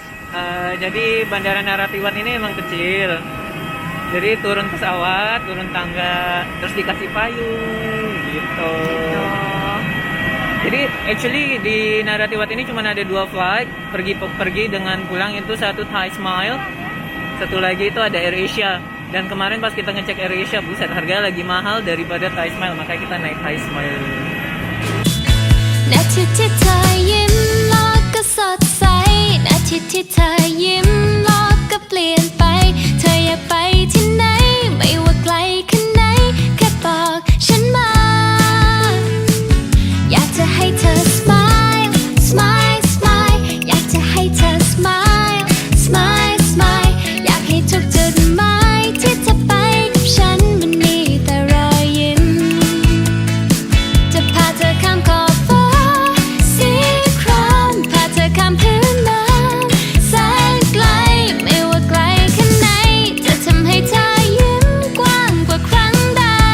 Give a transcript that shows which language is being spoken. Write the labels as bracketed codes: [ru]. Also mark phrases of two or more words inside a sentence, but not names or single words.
[id] Jadi Bandara Naratiwat ini emang kecil. Jadi turun pesawat, turun tangga, terus dikasih payung gitu. Jadi actually di Naratiwat ini cuma ada 2 flight, pergi dengan pulang itu, satu Thai Smile, satu lagi itu ada AirAsia. Dan kemarin pas kita ngecek AirAsia, buset harga lagi mahal daripada Thai Smile, makanya kita naik Thai Smile. [th] นาทีที่เธอยิ้มโลกก็สดใสนาทีที่เธอยิ้มโลกก็เปลี่ยนไปเธออยากไปที่ไหนไม่ว่าไกลแค่ไหนแค่บอกฉันมา อยากจะให้เธอ [en] smile smile smile [th] อยากจะให้เธอ [en] smile smile smile [th] อยากให้ทุกจุดหมายที่เธอไปกับฉันมันมีแต่รอยยิ้มจะพาเธอข้ามขอบฟ้าสีครามพาเธอข้ามพื้นน้ำแสนไกลไม่ว่าไกลแค่ไหนจะทำให้เธอยิ้มกว้างกว่าครั้งใด